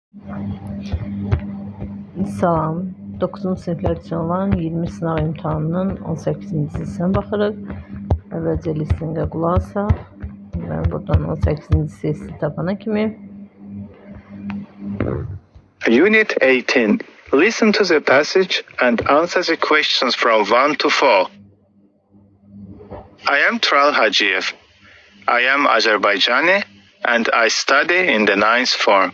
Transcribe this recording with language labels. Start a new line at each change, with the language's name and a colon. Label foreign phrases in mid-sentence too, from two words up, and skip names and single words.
Azerbaijani: Salam. 9-cu siniflər üçün olan 20 sınav imtahanının 18-ci hissəsinə baxırıq. Əvvəlcə listinqə qulaq asaq və buradan 18-ci hissə tapana kimi.
English: Unit 18. Listen to the passage and answer the questions from 1 to 4. I am Tural Hacıyev. I am Azerbaijani and I study in the 9th form.